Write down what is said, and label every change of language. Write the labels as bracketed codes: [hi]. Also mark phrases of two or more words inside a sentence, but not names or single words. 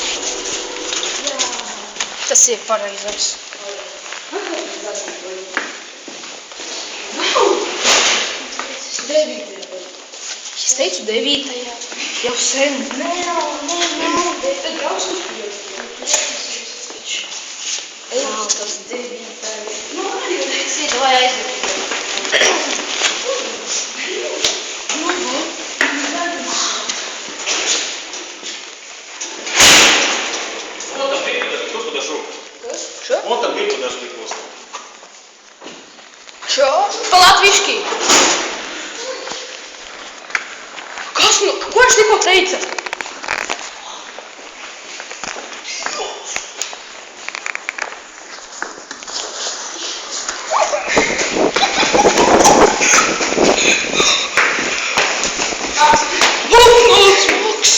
[lv] Tas ir pareizais. Es teicu 9. Jau sen. Nav. Tad brauc uz Nav tas 9. Nu, arī teici. Vai aizved. [ru] Он там дверь, кто подошел? Что? Он там дверь подошли просто. Čo? [lv] По-latviešu. Kas nu? Ko viņš tikko teica? Balnāts maks!